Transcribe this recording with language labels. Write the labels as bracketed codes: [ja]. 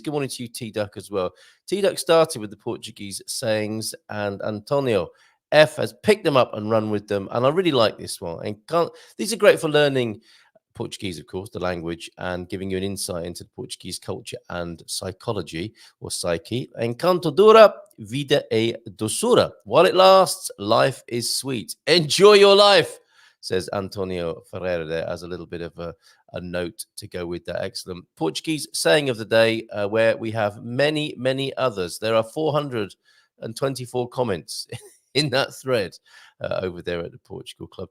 [en] Good morning to you, T-Duck, as well. T-Duck started with the Portuguese sayings, and Antonio F has picked them up and run with them. And I really like this one. And these are great for learning Portuguese, of course, the language, and giving you an insight into the Portuguese culture and psychology, or psyche. [pt] Enquanto dura, vida é doçura. [en] While it lasts, life is sweet. Enjoy your life, says Antonio Ferreira there, as a little bit of a note to go with that excellent Portuguese saying of the day, where we have many, many others. There are 424 comments in that thread over there at the Portugal Club.